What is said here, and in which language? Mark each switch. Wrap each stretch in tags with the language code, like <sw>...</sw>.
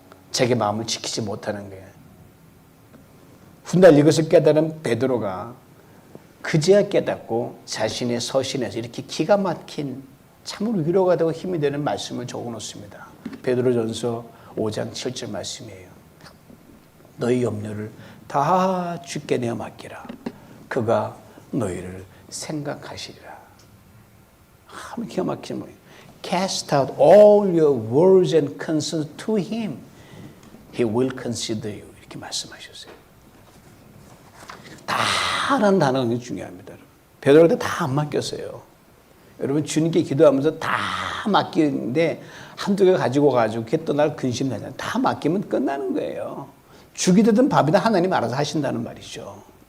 <ko>자기 마음을 지키지 못하는 거예요. 훗날 이것을 깨달은 베드로가 그제야 깨닫고 자신의 서신에서 이렇게 기가 막힌 참으로 위로가 되고 힘이 되는 말씀을 적어놓습니다. 베드로전서 5장 7절 말씀이에요. 너희 염려를 다 주께 내어 맡기라. 그가 너희를 생각하시리라. 참 기가 막힌 뭐예요.</ko> <en>Cast out all your worries and concerns to him. He will consider you.</en> <ko>이렇게 말씀하셨어요. 다라는 단어가 중요합니다. 베드로한테 다 안 맡겼어요. 여러분 주님께 기도하면서 다 맡기는데 한두 개 가지고 그게 또 날 근심하잖아요. 다 맡기면 끝나는 거예요. 죽이 되든 밥이든 하나님 알아서 하신다는 말이죠.</ko>